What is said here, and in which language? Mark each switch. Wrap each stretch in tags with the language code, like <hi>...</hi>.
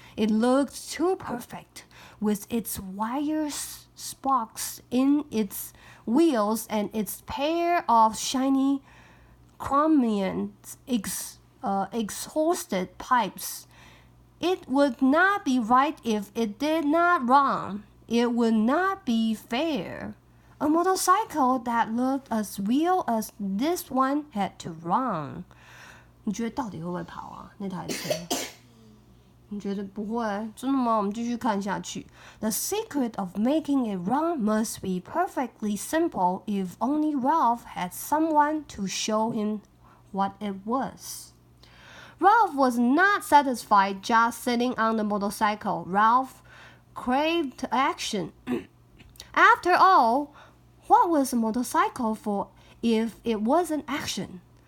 <en>It looked too perfect, with its wire spokes in its wheels and its pair of shiny chromium exhausted pipes. It would not be right if it did not run. It would not be fair.A motorcycle that looked as real as this one had to run.</en> <zh>你觉得到底会不会跑啊？那台车？你觉得不会？真的吗？我们继续看下去。</zh> <en>The secret of making it run must be perfectly simple if only Ralph had someone to show him what it was. Ralph was not satisfied just sitting on the motorcycle. Ralph craved action. After all,What was a motorcycle for if it wasn't action?</en>